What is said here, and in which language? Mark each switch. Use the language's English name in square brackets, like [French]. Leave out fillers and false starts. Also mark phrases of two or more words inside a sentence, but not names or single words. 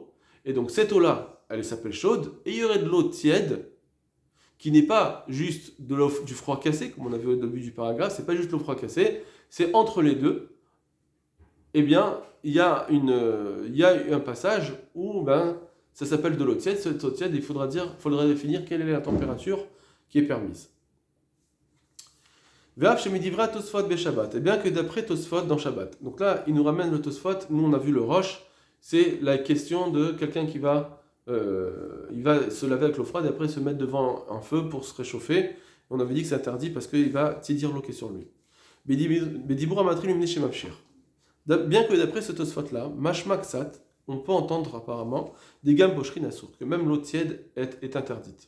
[French] Et donc, cette eau-là, elle s'appelle chaude, et il y aurait de l'eau tiède, qui n'est pas juste du froid cassé, comme on avait au début du paragraphe, c'est pas juste le froid cassé, c'est entre les deux. Eh bien, il y a un passage où ça s'appelle de l'eau tiède. Cette eau tiède, il faudra définir quelle est la température qui est permise. [Hebrew] ואף שמדברי תוספות בשבת. [French] Et bien que d'après Tosfot dans Shabbat. Donc là, il nous ramène le Tosfot. Nous, on a vu le Rosh. C'est la question de quelqu'un qui il va se laver avec l'eau froide et après se mettre devant un feu pour se réchauffer. On avait dit que c'est interdit parce qu'il va tiédir l'eau qui est sur lui. Bien que d'après ce Tosfot-là, Mashmaksat, on peut entendre apparemment des gammes pochrin assourd, que même l'eau tiède est interdite.